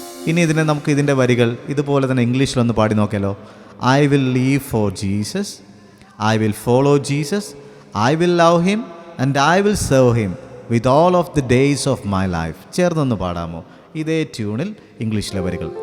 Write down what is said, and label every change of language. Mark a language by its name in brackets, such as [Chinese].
[Malayalam] ഇനി നമുക്ക് ഇതിൻ്റെ വരികൾ ഇതുപോലെ തന്നെ ഇംഗ്ലീഷിലൊന്ന് പാടി നോക്കിയാലോ. [English] I will live for Jesus, I will follow Jesus, I will love him and I will serve him with all of the days of my life. [Malayalam] ചേർന്നൊന്ന് പാടാമോ ഇതേ ട്യൂണിൽ ഇംഗ്ലീഷിലെ വരികൾ?